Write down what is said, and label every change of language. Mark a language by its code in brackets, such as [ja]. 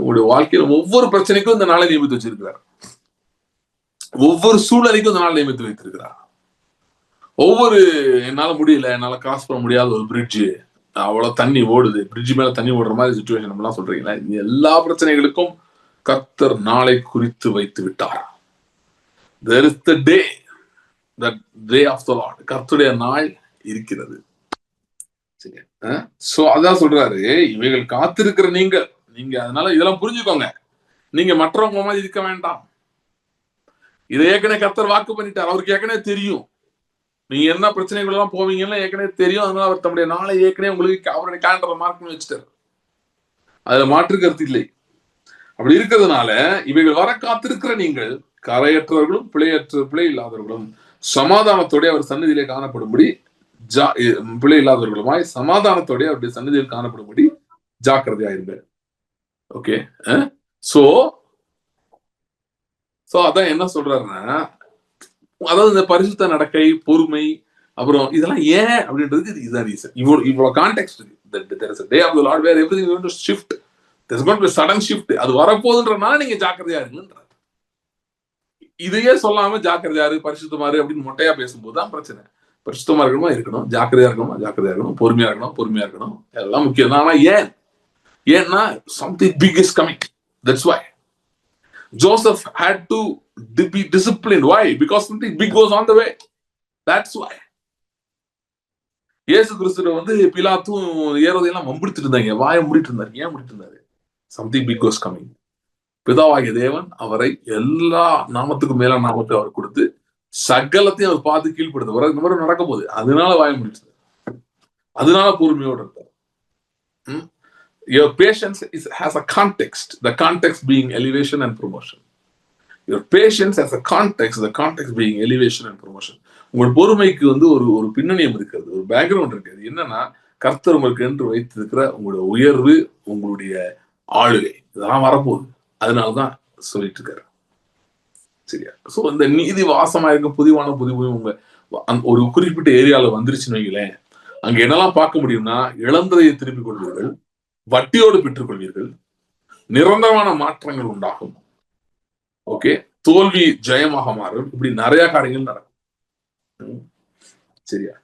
[ta] உங்களுடைய வாழ்க்கையில ஒவ்வொரு பிரச்சனைக்கும் இந்த நாளை நியமித்து வச்சிருக்கிறார். ஒவ்வொரு சூழ்நிலைக்கும் இந்த நாள் நியமித்து வைத்திருக்கிறார். ஒவ்வொரு என்னால முடியல, என்னால கிராஸ் பண்ண முடியாத ஒரு பிரிட்ஜ், அவ்வளவு தண்ணி ஓடுது, பிரிட்ஜ் மேல தண்ணி ஓடுற மாதிரி சிச்சுவேஷன் எல்லாம் சொல்றீங்களா, எல்லா பிரச்சனைகளுக்கும் கர்த்தர் நாளை குறித்து வைத்து விட்டார். [en] There is the day, the day of the Lord. [ta] கர்த்தருடைய நாள் இருக்கிறது. சோ அதான் சொல்றாரு, இவைகள் காத்திருக்கிற நீங்க அதனால இதெல்லாம் புரிஞ்சுக்கோங்க. நீங்க மற்றவங்க மாதிரி இருக்க வேண்டாம். இதை ஏற்கனவே கர்த்தர் வாக்கு பண்ணிட்டார். அவருக்கு ஏற்கனவே தெரியும் நீங்க என்ன பிரச்சனைகள் எல்லாம் போவீங்கன்னா ஏற்கனவே தெரியும். அதனால அவர் தம்முடைய நாளை ஏற்கனவே உங்களுக்கு அவருடைய கேலண்டரை மார்க் பண்ணி வச்சுட்டாரு. அதுல மாற்று கருத்து இல்லை. அப்படி இருக்கிறதுனால இவைகள் வர காத்திருக்கிற நீங்கள் கரையற்றவர்களும் பிழை இல்லாதவர்களும் சமாதானத்தோட அவர் சந்நிதியிலே காணப்படும்படி பிழை இல்லாதவர்களுமாய் சமாதானத்தோட அவருடைய சந்நிதியில் காணப்படும்படி ஜாக்கிரதையாயிருப்பார். ஓகே, சோ அதான் என்ன சொல்றாருன்னா, அதாவது இந்த பரிசுத்த நடக்கை, பொறுமை, அப்புறம் இதெல்லாம் ஏன் அப்படின்றதுக்கு இதுதான் ரீசன். இவ்வளவு கான்டெக்ஸ்ட் இருக்கு. [en] There is a day of the Lord where everything is going to shift. There's going to be a sudden shift. [ta] அது வரப்போகுதுன்றனால நீங்க ஜாக்கிரதையா இருங்கன்றார். இதையே சொல்லாம ஜாக்கிரதையாரு, பரிசுத்தமாரு அப்படின்னு மொட்டையா பேசும்போது தான் பிரச்சனை. பரிசுத்தமா இருக்கணும், ஜாக்கிரதையா இருக்கணும், பொறுமையா இருக்கணும், எல்லாம் முக்கியம் தான். ஆனா ஏன்னா [en] something big is coming. That's why Joseph had to be disciplined. Why? Because something big was on the way. That's why. [ta] இயேசு கிறிஸ்துவ பிலாத்தும் ஏரோதையெல்லாம் மம்பிடிட்டு இருந்தாங்க, வாயை மூடிட்டு இருந்தாரு. ஏன் மூடிட்டு இருந்தாரு? [en] Something big was coming. [ta] பிதாவாகிய தேவன் அவரை எல்லா நாமத்துக்கும் மேல நாமத்தை அவர் கொடுத்து சகலத்தையும் அவர் பார்த்து கீழ்படுத்த இந்த மாதிரி நடக்கும் போது அதனால வாயை மூடிட்டு, அதனால பொறுமையோடு இருந்தார். [en] Your patience has a context, the context being elevation and promotion. Your patience has a context, the context being elevation and promotion. [ta] உங்கள் பொறுமைக்கு ஒரு பின்னணியம் இருக்கிறது, ஒரு பேக்ரவுண்ட் இருக்கிறது. என்னன்னா, கர்த்தர் உங்களுக்கு என்று வைத்திருக்கிற உங்களுடைய உயர்வு, உங்களுடைய ஆளுகை, இதெல்லாம் வரப்போகுது. அதனாலதான் சொல்லிட்டு இருக்காரு. சரியா? சோ இந்த நீதி வாசமா இருக்க புதிவான உங்க ஒரு குறிப்பிட்ட ஏரியால வந்துருச்சுன்னு வைங்களேன், அங்க என்னெல்லாம் பார்க்க முடியும்னா, இழந்ததையை திருப்பிக் கொள்வீர்கள், வட்டியோடு பெற்றுக் கொள்வீர்கள், நிரந்தரமான மாற்றங்கள் உண்டாகும், ஓகே, தோல்வி ஜெயமாக மாறும், இப்படி நிறைய காரியங்கள் நடக்கும். சரியா?